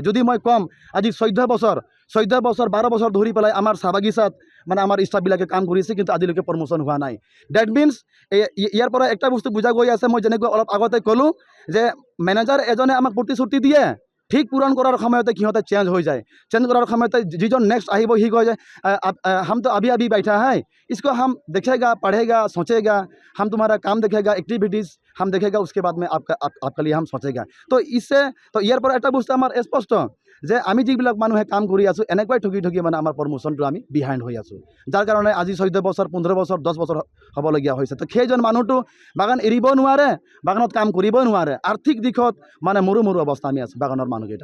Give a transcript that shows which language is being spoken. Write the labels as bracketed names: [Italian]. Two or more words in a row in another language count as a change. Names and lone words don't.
[Assamese] যদি মই ক'ম আজি 14 বছৰ 12 বছৰ ধৰি পেলাই আমাৰ চাহ বাগিচাত আমাৰ ষ্টাফবিলাকে কাম কৰিছে, কিন্তু আজিলৈকে প্ৰমোশ্যন হোৱা নাই। [English] that means [Assamese] ইয়াৰ পৰা একটা বস্তু বুজা গৈ আছে, মই যেনেকৈ অলপ আগতে ক'লোঁ যে মেনেজাৰ এজনে আমাক প্ৰতিশ্ৰুতি দিয়ে, ঠিক পূৰণ কৰাৰ সময়তে সিহঁতে চেঞ্জ হৈ যায়। চেঞ্জ কৰাৰ সময়তে যিজন নেক্সট আহিব সি কয় যে [Hindi] हम तो अभी बैठा है, इसको हम देखेगा, पढ़ेगा, सोचेगा, हम तुम्हारा काम देखेगा, एक्टिविटीज़ हम देखेगा, उसके बाद में आपका लिए हम सोचेगा। [Assamese] तो ইয়াৰ পৰা এটা বস্তু আমাৰ স্পষ্ট যে আমি যিবিলাক মানুহে কাম কৰি আছোঁ এনেকুৱাই ঠগি আমাৰ প্ৰমোশ্যনটো আমি বিহাইণ্ড হৈ আছোঁ, যাৰ কাৰণে আজি 14 বছৰ 15 বছৰ 10 বছৰ হ'বলগীয়া হৈছে। তো সেইজন মানুহটো বাগান এৰিব নোৱাৰে, বাগানত কাম কৰিব নোৱাৰে। আৰ্থিক দিশত মৰু অৱস্থা আমি আছোঁ বাগানৰ মানুহকেইটা।